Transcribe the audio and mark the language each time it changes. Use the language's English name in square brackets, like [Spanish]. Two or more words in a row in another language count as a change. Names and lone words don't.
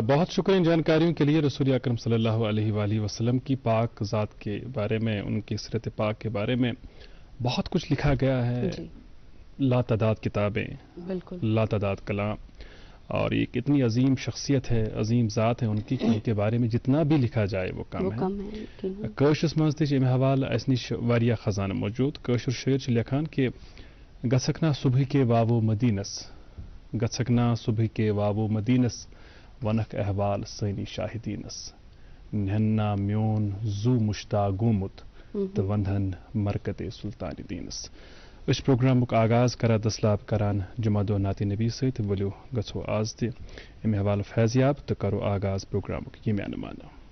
[Urdu] بہت شکریہ ان جانکاریوں کے لیے. رسول اکرم صلی اللہ علیہ وآلہ وسلم کی پاک ذات کے بارے میں، ان کی سیرت پاک کے بارے میں بہت کچھ لکھا گیا ہے. لا تعداد کتابیں، بالکل لا تعداد کلام، اور ایک اتنی عظیم شخصیت ہے، عظیم ذات ہے ان کی، کہ ان کے بارے میں جتنا بھی لکھا جائے وہ کم ہے. [Kashmiri] کٲشرس منٛز تہِ چھِ امہِ حوالہٕ اَسہِ نِش واریاہ خزانہٕ موجوٗد. کٲشُر شٲعر چھُ لیکھان کہ گژھکھ نا صبح کے واوو مدینس، گژھکھ نا صبح کے واوو مدینس، ونکھ احوال سٲنی شاہدیٖنس، نہن نا میون زو مشتاق گوٚمُت تہٕ ونہن مرکتے سلطانِ دیٖنس. أسۍ پروگرامُک آغاز کران دسلاب کران جمعہ دۄہ نعتِ نبی سۭتۍ. ؤلِو گژھو آز تہِ امہِ حوالہٕ فیضیاب تہٕ کرو آغاز پروگرامُک ییٚمہِ انمانہٕ.